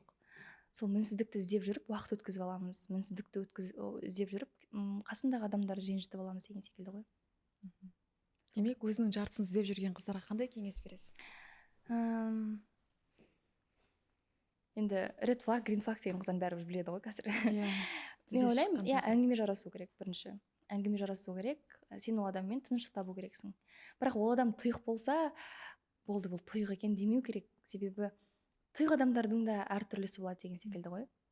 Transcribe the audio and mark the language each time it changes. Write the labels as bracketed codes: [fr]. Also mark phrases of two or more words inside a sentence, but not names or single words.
[kk] Сол мінсіздікті іздеп жүріп уақыт өткізіп аламыз. Мінсіздікті іздеп жүріп қасындағы адамдарды ренжітіп аламыз деген секілді ғой. Демек, өзінің жартысын іздеп жүрген қыздарға қандай кеңес бересіз? Енді [en] red flag, green flag [kk] деген қыздардың бәрібір біледі ғой қазір. Мен ойлаймын, әңгіме жарасу керек бірінші. Әңгіме жарасу керек, сен ол адаммен тыныштық табу керексің. Бірақ ол адам тұйық болса, болды, бұл тұйық екен демеу керек. Себебі тұйық адамдардың да әртүрлісі болады деген секілді ғой.